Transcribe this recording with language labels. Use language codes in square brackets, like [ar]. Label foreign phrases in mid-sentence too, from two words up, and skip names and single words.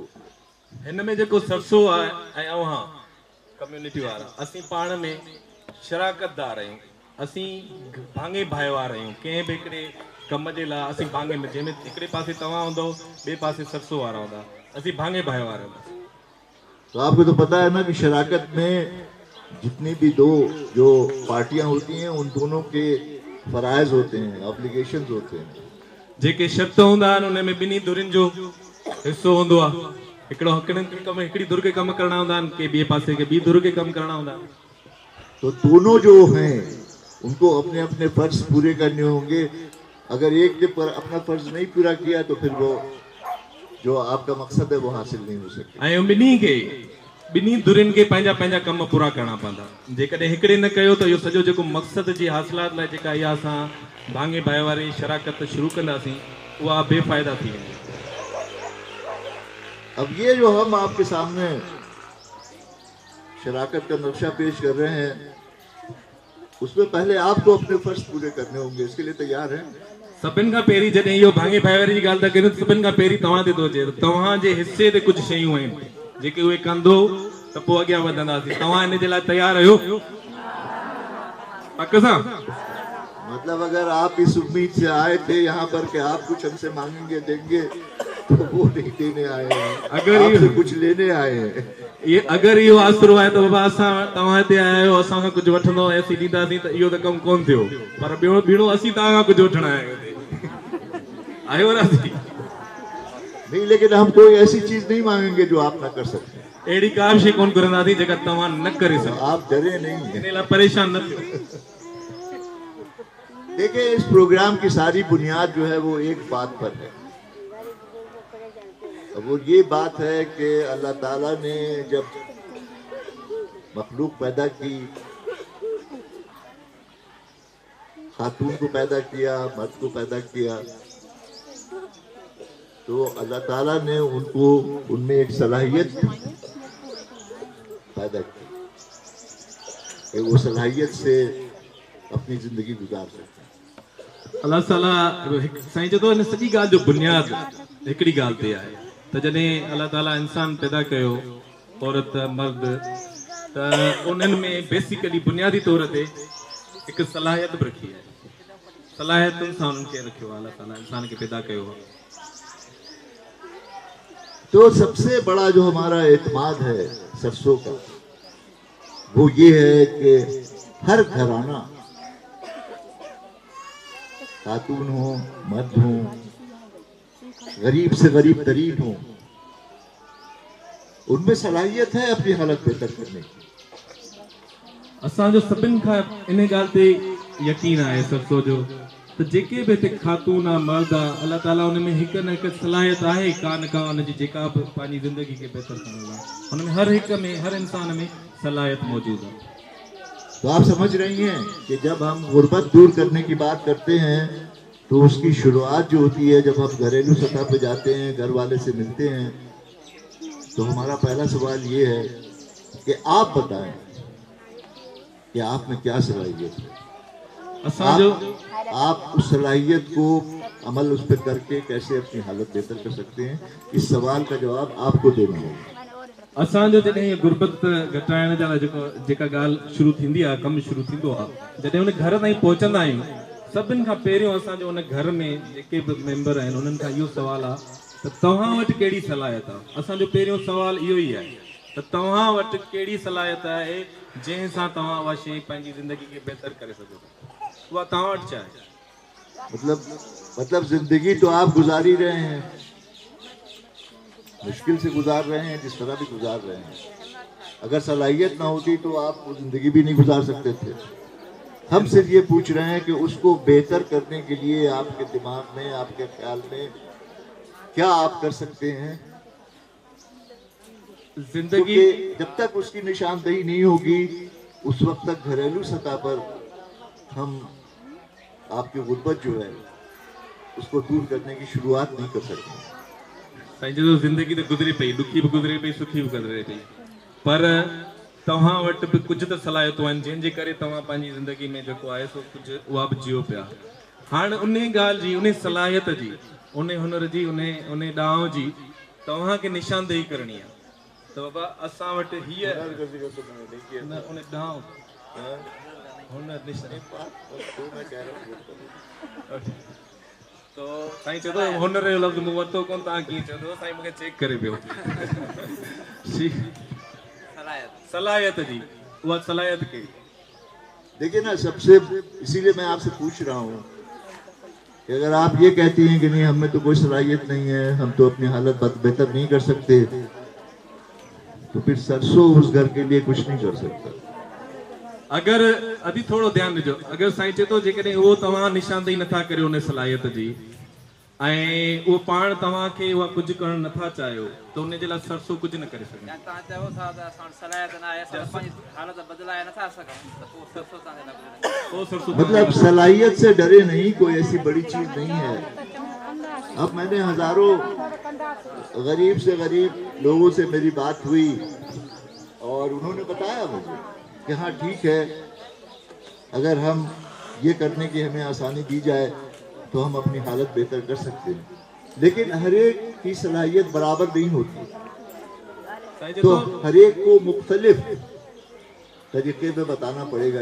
[sd] हिन में जेको सरसो आहे ऐं अव्हां कम्युनिटी वारा असीं पाण में शराकतदार आहियूं, असीं भाङे भाइवार आहियूं। कंहिं बि हिकिड़े कम जे लाइ असीं भाङे में, जंहिंमें हिकिड़े पासे तव्हां हूंदो, ॿिए पासे सरसो वारा हूंदा, असीं भाङे भाइवार आहियूं। [ur] تو آپ کو تو پتا ہے نا کہ شراکت میں جتنی بھی 2 جو پارٹیاں ہوتی ہیں ان دونوں کے فرائض ہوتے ہیں، آبلیگیشنز ہوتے ہیں. [sd] जेके शर्त हूंदा आहिनि उन में ॿिन्ही धुरियुनि जो हिसो हूंदो आहे। हिकिड़ी धुर खे कमु करणा हूंदा आहिनि, के ॿिए पासे खे ॿी धुर खे कमु करणा हूंदा आहिनि। [ur] تو دونوں جو ہیں ان کو اپنے اپنے فرض پورے کرنے ہوں گے. اگر ایک نے پر اپنا فرض نہیں پورا کیا تو پھر وہ جو آپ کا مقصد ہے وہ حاصل نہیں ہو سکے. [sd] ऐं ॿिन्ही धुरियुनि खे पंहिंजा पंहिंजा कम पूरा करणा पवंदा। जेकॾहिं हिकिड़े न कयो त इहो सॼो जेको मक़सद जी हासिलात लाइ जेका इहा असां भाङे भाई वारी शराकत शुरू कंदासीं उहा बेफ़ाइदा थी वेंदी। [ur] اب یہ جو ہم آپ کے سامنے شراکت کا نقشہ پیش کر رہے ہیں اس میں پہلے آپ کو اپنے فرض پورے کرنے ہوں گے. اس کے لیے تیار ہیں? [sd] सभिनि खां पहिरीं जॾहिं इहो भाङे भाई वारी जी ॻाल्हि था कयूं, सभिनि खां पहिरीं तव्हां ते थो अचे त तव्हांजे हिसे ते कुझु शयूं आहिनि जेके उहे कंदो त पोइ अॻियां वधंदासीं। तव्हां इन जे लाइ तयार आहियो? पक सां? [ur] مطلب اگر آپ اس امید سے آئے تھے یہاں پر کہ آپ کچھ ہم سے مانگیں گے دیں گے تو وہ نہیں دینے آئے ہیں, अगर آپ سے کچھ لینے آئے ہیں. [sd] ये अगर इहो आसरो आहे त बाबा असां तव्हां हिते आया आहियो, असां खां कुझु वठंदो ऐं असीं ॾींदासीं त इहो त कमु कोन थियो। पर ॿियो ॿीणो असीं तव्हां खां कुझु वठणु आया आहियूं। आहियो राज़ी? [ur] نہیں، لیکن ہم کوئی ایسی چیز نہیں مانگیں گے جو آپ نہ کر سکتے. [sd] अहिड़ी का बि शइ कोन घुरंदासीं जेका तव्हां न करे सघो। [ur] آپ ڈرے نہیں. [sd] इन लाइ परेशान न थियो। [ur] دیکھیے، اس پروگرام کی ساری بنیاد جو ہے وہ ایک بات پر ہے. وہ یہ بات ہے کہ اللہ تعالیٰ نے جب مخلوق پیدا کی، خاتون کو پیدا کیا، مرد کو پیدا کیا، تو اللہ تعالیٰ نے ان کو ان میں ایک صلاحیت پیدا کی کہ وہ صلاحیت سے اپنی زندگی گزار سکتے ہیں. [sd] अल्लाह ताला साईं चए थो हिन सॼी ॻाल्हि जो बुनियाद हिकिड़ी ॻाल्हि ते आहे त जॾहिं अल्लाह ताला इंसान पैदा कयो, औरत मर्द, त उन्हनि में बेसिकली बुनियादी तौर ते हिकु सलाहियत बि रखी आहे। सलाहियतुनि सां उन्हनि खे रखियो आहे, अल्लाह ताला इंसान खे पैदा कयो आहे। [ur] تو سب سے بڑا جو ہمارا اعتماد ہے سرسوں کا وہ یہ ہے کہ ہر گھرانہ، خاتون ہو، مرد ہو، غریب سے غریب ترین ہو، ان میں صلاحیت ہے اپنی حالت بہتر کرنے کی. [sd] असांजो सभिनि खां इन ॻाल्हि ते यकीन आहे सरसो जो त जेके बि हिते खातून आहे, मर्द आहे, अल्लाह ताला उन में हिकु न हिकु सलाहियत आहे का न का उनजी जेका बि पंहिंजी ज़िंदगी खे बहितर करण लाइ हुन में हर हिक में, हर इंसान में सलाहियत [ur] موجود ہے. تو آپ سمجھ رہی ہیں کہ جب ہم غربت دور کرنے کی بات کرتے ہیں تو اس کی شروعات جو ہوتی ہے جب ہم گھریلو سطح پر جاتے ہیں، گھر والے سے ملتے ہیں، تو ہمارا پہلا سوال یہ ہے کہ آپ بتائیں کہ آپ میں کیا صلاحیت ہے. آپ اس صلاحیت کو عمل اس پر کر کے کیسے اپنی حالت بہتر کر سکتے ہیں، اس سوال کا جواب آپ کو دینا ہوگا. [sd] असांजो जॾहिं गुर्बत घटाइण जा जेका ॻाल्हि शुरू थींदी आहे, कमु शुरू थींदो आहे, जॾहिं उन घर ताईं पहुचंदा आहियूं, सभिनि खां पहिरियों असांजो उन घर में जेके बि मेंबर आहिनि उन्हनि खां इहो सुवाल आहे त तव्हां वटि कहिड़ी सलाहियत आहे। असांजो पहिरियों सुवाल इहो ई आहे त तव्हां वटि कहिड़ी सलाहियत आहे जंहिंसां तव्हां उहा शइ पंहिंजी ज़िंदगी खे बहितर करे सघो। उहा तव्हां वटि छा आहे? [ur] مطلب زندگی تو آپ گزار ہی رہے ہیں، مشکل سے گزار رہے ہیں، جس طرح بھی گزار رہے ہیں. اگر صلاحیت نہ ہوتی تو آپ وہ زندگی بھی نہیں گزار سکتے تھے. ہم صرف یہ پوچھ رہے ہیں کہ اس کو بہتر کرنے کے لیے آپ کے دماغ میں، آپ کے خیال میں کیا آپ کر سکتے ہیں. जिंदगी جب تک اس کی نشاندہی نہیں ہوگی اس وقت تک گھریلو سطح پر ہم آپ کی غربت جو ہے اس کو دور کرنے کی شروعات نہیں کر سکتے. [sd] साईं जो जिंदगी तो गुज़रे पई, दुखी भी गुज़रे पई, सुखी भी गुज़रे पई, पर तव्हां वटि बि कुझु त सलाहियतूं आहिनि जंहिंजे करे तव्हां पंहिंजी ज़िंदगी में जेको आहे सो कुझु उहा बि जियो पिया। हाणे उन ॻाल्हि जी, उन सलाहियत जी, उन हुनर जी, उन ॾांहुं जी तव्हांखे निशानदेही करणी आहे त बाबा असां वटि हीअ उन ॾांहुं तो साईं चए थो हुनर जो लफ़्ज़ मूं वरितो कोन, तव्हां कीअं चओ था? साईं मूंखे चेक करे पियो। सलाहियत जी, उहा सलाहियत कहिड़ी? [ur] دیکھیے نا، سب سے اسی لیے میں آپ سے پوچھ رہا ہوں کہ اگر آپ یہ کہتی ہیں کہ نہیں ہمیں تو کوئی صلاحیت نہیں ہے، ہم تو اپنی حالت بہتر نہیں کر سکتے، تو پھر سرسوں اس گھر کے لیے کچھ نہیں کر سکتا. [sd] अगर अभी थोड़ो ध्यान ॾिजो, अगर साईं चए थो जेकॾहिं उहो तव्हां निशानदेही नथा करियो उन सलाहियत जी ऐं उहो पाण तव्हांखे उहा कुझु करणु नथा चाहियो त उन जे लाइ सरसो कुझु न करे सघंदा। तव्हां चयो था त असां वटि सलाहियत न आहे, असां पंहिंजी हालत बदिलाए नथा सघूं, त पोइ सरसो तव्हांजे लाइ गुज़रे। पोइ सरसो [ur] مطلب صلاحیت سے ڈرے نہیں، کوئی ایسی بڑی چیز نہیں ہے. اب میں نے ہزاروں غریب سے غریب لوگوں سے میری بات ہوئی اور انہوں نے بتایا مجھے کہ ہاں ٹھیک ہے، اگر ہم یہ کرنے کی ہمیں آسانی دی جائے تو ہم اپنی حالت بہتر کر سکتے ہیں، لیکن ہر ایک کی صلاحیت برابر نہیں ہوتی، تو ہر ایک کو مختلف طریقے میں بتانا پڑے گا.